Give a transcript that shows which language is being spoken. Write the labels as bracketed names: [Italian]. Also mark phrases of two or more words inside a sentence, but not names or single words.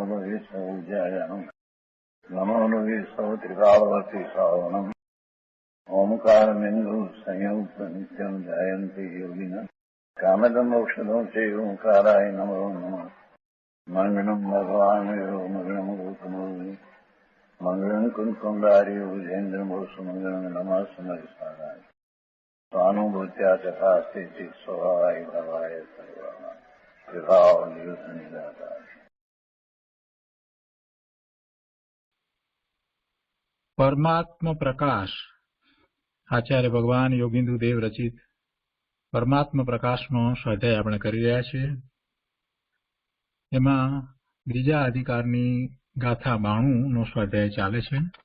[Sanskrit] लोये सौज्यायानम् नमो लोये सौत्रिकावती सावनम् ओंकारमिन्दु संयुक्त नित्यम् जायन्ति योगिनः कामदम् मोक्षदम् चैव ओंकाराय नमो नमः मङ्गलम् भगवान् मङ्गलम् गौतमोऽग्नि मङ्गलम् कुन्कुण्डारि विजेन्द्रमोसुमङ्गलम् नमः समरिसाराय स्वानुभूत्या चकास्ते स्वभावाय भवाय सर्वाः विभावनिदाता। [Gujarati] પરમાત્મ પ્રકાશ આચાર્ય ભગવાન યોગિન્દ્ર દેવ રચિત પરમાત્મ પ્રકાશનો સ્વાધ્યાય આપણે કરી રહ્યા છીએ. એમાં બીજા અધિકારની ગાથા 92 નો સ્વાધ્યાય ચાલે છે.